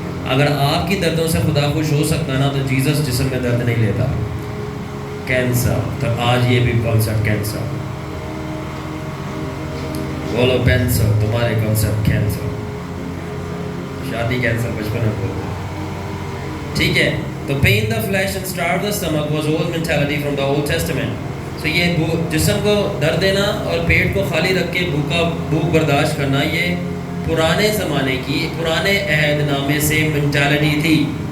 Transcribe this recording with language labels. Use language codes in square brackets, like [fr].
[ur] اگر آپ کی دردوں سے خدا خوش ہو سکتا نا، تو جیزس جسم میں درد نہیں لیتا. کینسر، تو آج یہ بھی کانسیپٹ کینسر، بولو کینسر، تمہارے کانسیپٹ کینسر، شادی کینسر، بچپن میں بولتے. ٹھیک ہے، تو [en] pain the flesh and starve the stomach was old mentality from the Old Testament. [ur] تو یہ جسم کو درد دینا اور پیٹ کو خالی رکھ کے بھوک برداشت کرنا، یہ پرانے زمانے کی، پرانے عہد نامے سے مینٹالٹی تھی.